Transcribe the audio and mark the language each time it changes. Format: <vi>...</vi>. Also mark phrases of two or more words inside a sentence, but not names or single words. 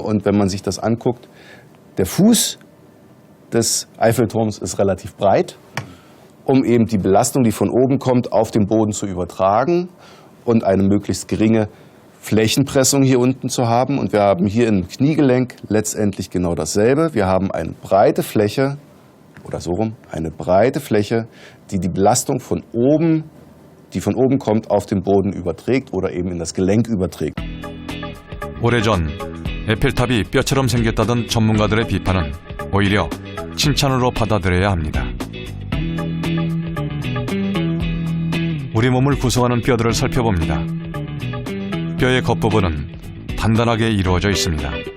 <de>Und wenn man sich das anguckt, der Fuß des Eiffelturms ist relativ breit, um eben die Belastung, die von oben kommt, auf den Boden zu übertragen und eine möglichst geringe Flächenpressung hier unten zu haben. Und wir haben hier im Kniegelenk letztendlich genau dasselbe. Wir haben eine breite Fläche, oder so rum, eine breite Fläche, die die Belastung von oben, die von oben kommt, auf den Boden überträgt oder eben in das Gelenk überträgt.</de> <ko>오래전 에펠탑이 뼈처럼 생겼다던 전문가들의 비판은 오히려 칭찬으로 받아들여야 합니다. 우리 몸을 구성하는 뼈들을 살펴봅니다. 뼈의 겉부분은 단단하게 이루어져 있습니다.</ko>